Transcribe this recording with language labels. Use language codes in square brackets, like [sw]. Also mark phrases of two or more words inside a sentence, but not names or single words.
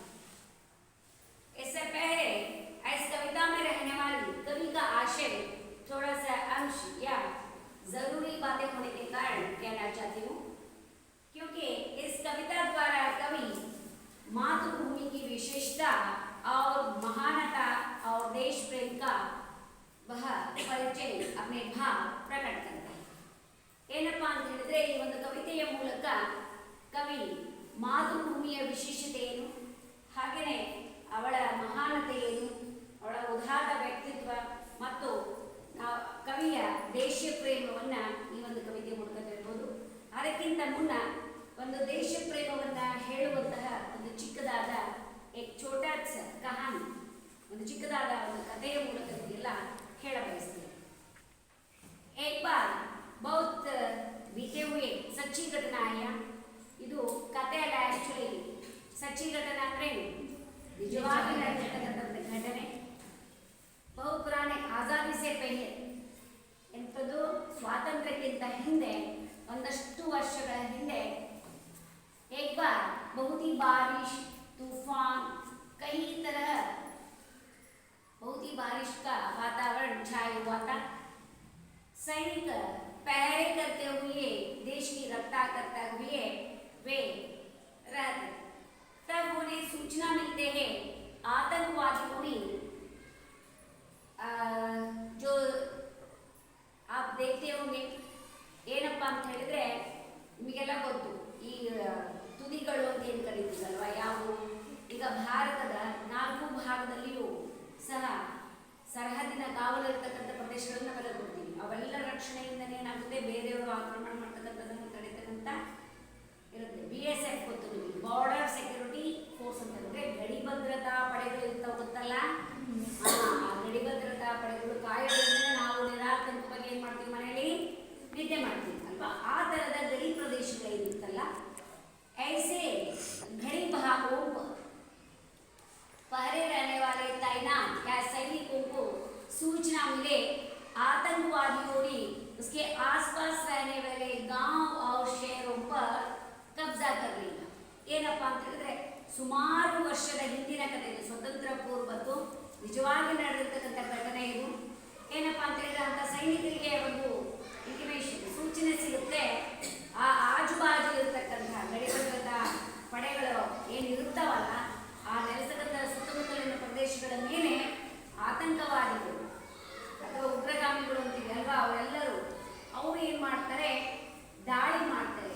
[hi] इससे पहले इस कविता में रहने वाली कवि का आशय थोड़ा सा अंश या जरूरी बातें होने के कारण कहना चाहती हूँ, क्योंकि इस कविता द्वारा कवि मातृभूमि की विशेषता और महानता और देश प्रेम का वह परिचय अपने भाव प्रकट करता है। [kn] ಏನಪ್ಪಾ ಅಂತ ಹೇಳಿದ್ರೆ ಈ ಒಂದು ಕವಿತೆಯ ಮೂಲಕ ಕವಿ ಮಾತೃಭೂಮಿಯ ವಿಶೇಷತೆ ಏನು, ಹಾಗೆಯೇ ಅವಳ ಮಹಾನತೆ ಏನು, ಅವಳ ಉದಾತ್ತ ವ್ಯಕ್ತಿತ್ವ ಮತ್ತು ಕವಿಯ ದೇಶ ಪ್ರೇಮವನ್ನು ಈ ಒಂದು ಕವಿತೆ ಮೂಲಕ ತಿಳಿಬಹುದು. ಅದಕ್ಕಿಂತ ಮುನ್ನ ಒಂದು ದೇಶ ಪ್ರೇಮವನ್ನು ಹೇಳುವಂತಹ ಒಂದು ಚಿಕ್ಕದಾದ [hi] एक छोटा स कहानी, [kn] ಒಂದು ಚಿಕ್ಕದಾದ ಒಂದು ಕಥೆಯ ಮೂಲಕ ಎಲ್ಲ ಹೇಳ ಬಯಸ್ತೇನೆ. [hi] एक बार बहुत बीते हुए सच्ची घटना है. [kn] ಇದು ಕಥೆ ಅಲ್ಲ, ಆಕ್ಚುಲಿ [hi] सच्ची घटना [kn] ಅಂದ್ರೆ ನಿಜವಾಗಿ ನಡೆದಿರ್ತಕ್ಕಂಥ ಘಟನೆ. [hi] बहु पुराने आज़ादी से पहले, [kn] ಎಂಥದ್ದು ಸ್ವಾತಂತ್ರ್ಯಕ್ಕಿಂತ ಹಿಂದೆ ಒಂದಷ್ಟು ವರ್ಷಗಳ ಹಿಂದೆ [hi] एक बार बहुत ही बारिश तूफान कई तरह बहुत ही बारिश का वातावरण छाया हुआ था. सैनिक पहरे करते हुए देश की रक्षा करते हुए वे रहते. तब उन्हें सूचना मिलते हैं आतंकवादियों ने, जो आप देखते होंगे [kn] ಏನಪ್ಪ ಅಂತ ಹೇಳಿದ್ರೆ ನಿಮಗೆಲ್ಲ ಗೊತ್ತು, ಈ ತುದಿಗಳು ಅಂತ ಏನು ಕರೀತೀವಲ್ವ, ಯಾವುವು ಈಗ ಭಾರತದ 4 ಭಾಗದಲ್ಲಿಯೂ ಸಹ ಸರಹದ್ದಿನ ಕಾವಲಿರ್ತಕ್ಕಂಥ ಪ್ರದೇಶಗಳನ್ನು ನಾವೆಲ್ಲ ಕೊಡ್ತೀವಿ. ಅವೆಲ್ಲ ರಕ್ಷಣೆಯಿಂದನೇ ಏನಾಗುತ್ತೆ, ಬೇರೆಯವರು ಆಕ್ರಮಣ ಮಾಡ್ತಕ್ಕಂಥದ್ದನ್ನು ತಡೆತಕ್ಕಂಥ ಇರುತ್ತೆ. BSF ಗೊತ್ತು ನಿಮಗೆ, [en] border security force [kn] ಅಂತ ಹೇಳಿದ್ರೆ ಗಡಿ ಭದ್ರತಾ ಪಡೆಗಳು ಇರ್ತಾವೆ ಗೊತ್ತಲ್ಲ. ಆ ಗಡಿ ಭದ್ರತಾ ಪಡೆಗಳು ಕಾಯೋದ್ರಿಂದ ನಾವು ನಿರಾತಂಕವಾಗಿ ಏನು ಮಾಡ್ತೀವಿ, ಮನೆಯಲ್ಲಿ ನಿದ್ದೆ ಮಾಡ್ತೀವಿ ಅಲ್ವಾ. ಆ ಥರದ ಗಡಿ ಪ್ರದೇಶಗಳೇನಿರುತ್ತಲ್ಲ, [hi] ऐसे घड़ी भागों पहरे रहने वाले तैनात या सैनिकों को सूचना मिले आतंकवादियों ने उसके आसपास रहने वाले गांव और शहरों पर कब्जा कर लिया. [kn] ಏನಪ್ಪ ಅಂತ ಹೇಳಿದ್ರೆ ಸುಮಾರು ವರ್ಷದ ಹಿಂದಿನ ಕಥೆ ಇದು, ಸ್ವತಂತ್ರ ಪೂರ್ವದ್ದು ನಿಜವಾಗಿ ನಡೆದಿರ್ತಕ್ಕಂಥ ಘಟನೆ ಇದು. ಏನಪ್ಪ ಅಂತ ಹೇಳಿದ್ರೆ ಅಂತ ಸೈನಿಕರಿಗೆ ಒಂದು ಇಂಟಿಮೇಷನ್, ಸೂಚನೆ ಸಿಗುತ್ತೆ, ಆ ಆಜುಬಾಜು ಇರತಕ್ಕಂಥ ಗಡಿ ಭದ್ರತಾ ಪಡೆಗಳು ಏನಿರುತ್ತವಲ್ಲ, ಆ ನೆಲೆಸಕ್ಕಂಥ ಸುತ್ತಮುತ್ತಲಿನ ಪ್ರದೇಶಗಳ ಮೇಲೆ ಆತಂಕವಾದಿಗಳು ಅಥವಾ ಉಗ್ರಗಾಮಿಗಳು ಅಂತೀವಿ ಅಲ್ವಾ, ಅವರೆಲ್ಲರೂ ಅವರು ಏನು ಮಾಡ್ತಾರೆ, ದಾಳಿ ಮಾಡ್ತಾರೆ.